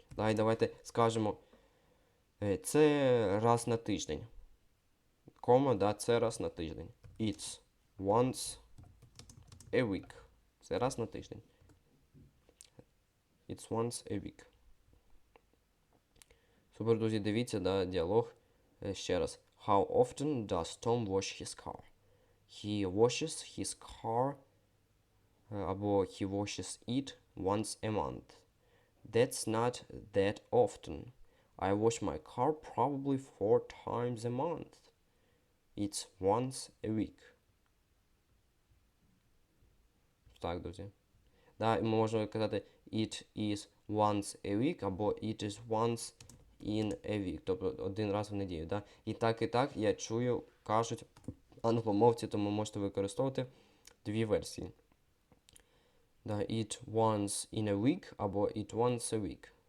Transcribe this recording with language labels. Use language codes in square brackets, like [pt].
[uk] І давайте скажемо, це раз на тиждень. Кома, це раз на тиждень. [en] It's once a week. [uk] Це раз на тиждень. [en] It's once a week. [uk] Супер, друзі, дивіться, діалог ще раз. [en] How often does Tom wash his car? He washes his car або he washes it once a month. That's not that often. I wash my car probably 4 times a month. It's once a week. [uk] Так, друзі. Ми можемо казати [en] it is once a week або it is once in a week. [uk] Тобто один раз в неділю. І так я чую, кажуть англомовці, тому можете використовувати дві версії. [en] It once in a week або it once a week.